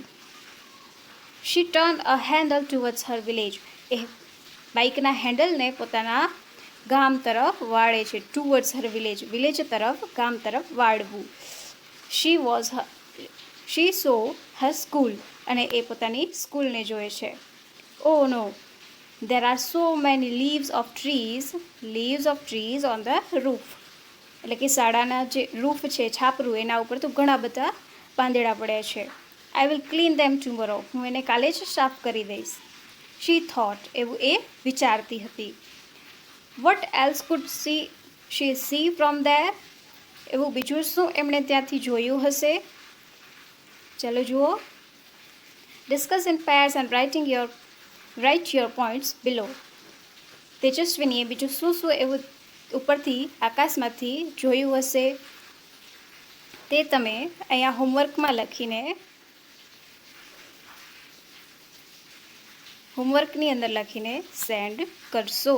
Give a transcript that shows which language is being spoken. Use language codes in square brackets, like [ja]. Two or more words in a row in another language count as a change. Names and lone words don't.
[en] She turn a handle towards her village. [gu] એ બાઇકના હેન્ડલને પોતાના ગામ તરફ વાળે છે. [en] towards her village, [gu] વિલેજ તરફ, ગામ તરફ વાળવું. [en] She saw her school. [gu] અને એ પોતાની સ્કૂલને જોએ છે. [en] Oh no there are so many leaves of trees on the roof. [gu] એટલે કે શાળાના જે રૂફ છે, છાપરું, એના ઉપર તો ઘણા બધા પાંદડા પડ્યા છે. [en] I will clean them tomorrow. [gu] હું એને કાલે જ સાફ કરી દઈશ. [en] She thought. [gu] એવું એ વિચારતી હતી. [en] What else could she see from there? [gu] એવું બીજું શું એમણે ત્યાંથી જોયું હશે? ચલો જુઓ. [en] Discuss in pairs and write your points below. [gu] તેજસ્વીનીએ બીજું શું શું એવું ઉપરથી આકાશમાંથી જોયું હશે તે તમે અહીંયા હોમવર્કની અંદર લખીને સેન્ડ કરશો.